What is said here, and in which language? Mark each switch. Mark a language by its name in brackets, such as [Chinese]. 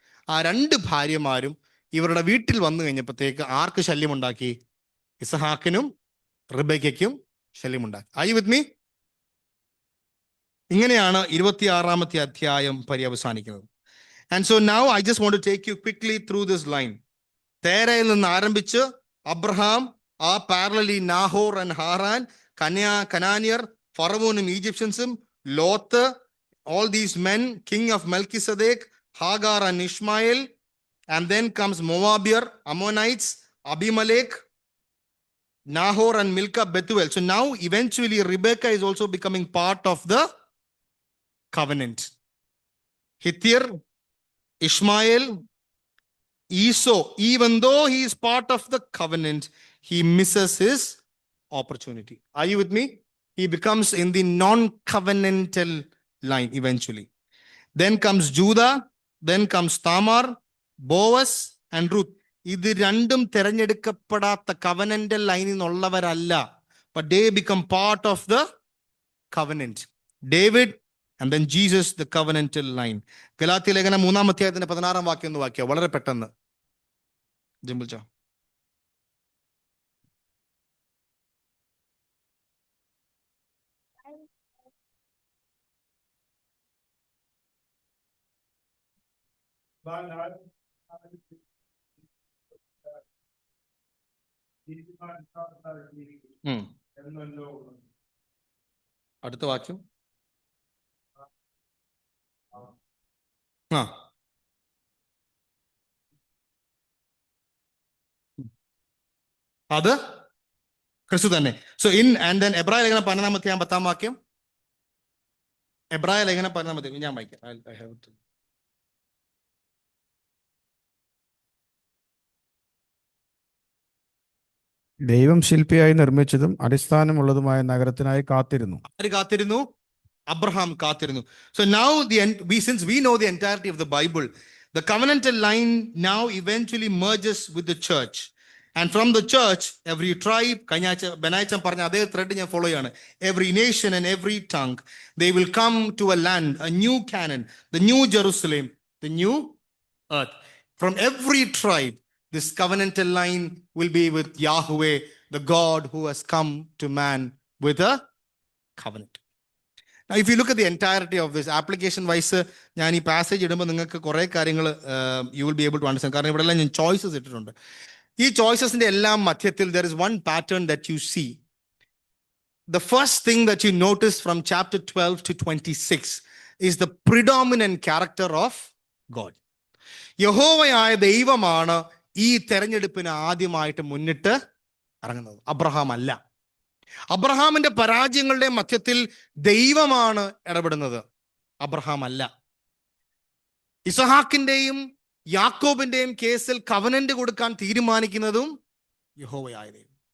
[Malayalam] ആ 2 ഭാര്യമാരും ഇവരുടെ വീട്ടിൽ വന്നു കഴിഞ്ഞപ്പോഴത്തേക്ക് ആർക്ക് ശല്യമുണ്ടാക്കി? ഇസഹാക്കിനും റിബേക്കയ്ക്കും ശല്യമുണ്ടാക്കി. [English] Are you with me? [Malayalam] ഇങ്ങനെയാണ് 26-ാമത്തെ അധ്യായം പര്യവസാനിക്കുന്നത്. [English] And so now I just want to take you quickly through this line. [Malayalam] തേരയിൽ നിന്ന് ആരംഭിച്ച് [English] Abraham, ആ parallelly Nahor and Haran, കനാനിയർ, ഫറവോനും ഈജിപ്ഷ്യൻസും, Lot, all these men, king of Melchizedek, Hagar and Ishmael, and then comes Moabier, Ammonites, Abimelech, Nahor and Milcah, Bethuel. So now eventually Rebekah is also becoming part of the covenant. Hittir, Ishmael, Esau, even though he is part of the covenant, he misses his opportunity. Are you with me? He becomes in the non-covenantal line eventually. Then comes Judah, then comes Tamar, Boaz and Ruth. [Malayalam] ഇത് രണ്ടും തിരഞ്ഞെടുക്കപ്പെടാത്ത covenantal ലൈനിൽ നിന്നുള്ളവരല്ല. [English] but they become part of the covenant. David and then Jesus, the covenantal line. [Malayalam] Galatia ലേഖനം 3-ാം അധ്യായത്തിന്റെ 16-ാം വാക്യം ഒന്ന് വാക്യം വളരെ പെട്ടെന്ന് ജിംബിൾ ചാ. അടുത്ത വാക്യം. അത് ക്രിസ്തു തന്നെ. [English] so in and then [Malayalam] എബ്രായ ലേഖനം 12-ാം അധ്യായം 10-ാം വാക്യം. എബ്രായ ലേഖനം 12-ാം അധ്യായം ഞാൻ വായിക്കാം. ദൈവം ശില്പിയായി നിർമ്മിച്ചതും അടിസ്ഥാനമുള്ളതുമായ നഗരത്തിനായി കാത്തിരുന്നു. ആര് കാത്തിരുന്നു? അബ്രഹാം കാത്തിരുന്നു. [English] So now since we know the entirety of the Bible, the covenantal line now eventually merges with the church. And from the church, every tribe, [Malayalam] ബെനായിച്ചൻ പറഞ്ഞ അതേ ത്രെഡ് ഞാൻ ഫോളോ ചെയ്യാണ്. [English] Every nation and every tongue, they will come to a land, a new Canaan, the new Jerusalem, the new earth. From every tribe, this covenantal line will be with Yahweh, the God who has come to man with a covenant. Now, if you look at the entirety of this, application wise, [Malayalam] ഞാൻ ഈ passage ഇടുമ്പോൾ നിങ്ങൾക്ക് കുറേ കാര്യങ്ങൾ [English] You will be able to understand. [Malayalam] കാരണം ഇവിടെ എല്ലാം ഞാൻ ചോയ്സസ് ഇട്ടിട്ടുണ്ട്. ഈ ചോയ്സസിന്റെ എല്ലാം മധ്യത്തിൽ [English] there is one pattern that you see. The first thing that you notice from chapter 12 to 26 is the predominant character of God. [Malayalam] യഹോവയായ ദൈവമാണ് ഈ തെരഞ്ഞെടുപ്പിന് ആദ്യമായിട്ട് മുന്നിട്ട് ഇറങ്ങുന്നത്, അബ്രഹാം അല്ല. അബ്രഹാമിന്റെ പരാജയങ്ങളുടെ മധ്യത്തിൽ ദൈവമാണ് ഇടപെടുന്നത്, അബ്രഹാം അല്ല. ഇസഹാക്കിന്റെയും യാക്കോബിന്റെയും കേസിൽ കവനന്റ് കൊടുക്കാൻ തീരുമാനിക്കുന്നതും യഹോവയായ ദൈവം.